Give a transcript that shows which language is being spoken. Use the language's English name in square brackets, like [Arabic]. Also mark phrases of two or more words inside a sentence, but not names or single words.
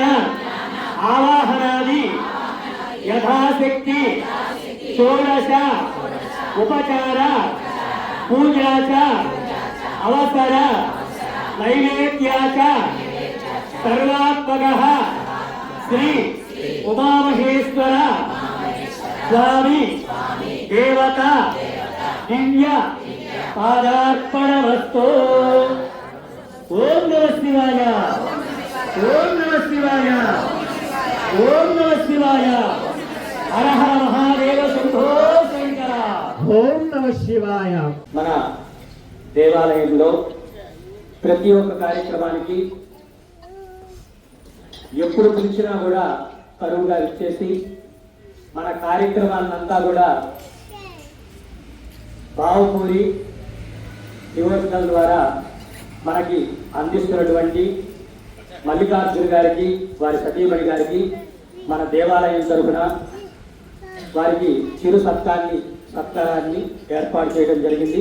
[Sanskrit] आवाहनादि यथाशक्ति षोडश उपचार पूजा च अवसर नैवेद्या च सर्वात्मकः श्री उमामहेश्वर स्वामी देवता दिव्य पादार्पणमस्तु ओम नमः शिवाय ओम नमः शिवाय ओम नमः शिवाय हर हर महादेव शंभो शंकर ఓం నమ శివాయ. [Telugu] మన దేవాలయంలో ప్రతి ఒక్క కార్యక్రమానికి ఎప్పుడు పిలిచినా కూడా కరువుగా ఇచ్చేసి మన కార్యక్రమాలంతా కూడా బావుపూరి డివోషనల్ ద్వారా మనకి అందిస్తున్నటువంటి మల్లికార్జున గారికి వారి సతీమణి గారికి మన దేవాలయం తరఫున వారికి చిరు సత్కారాన్ని ఏర్పాటు చేయడం జరిగింది.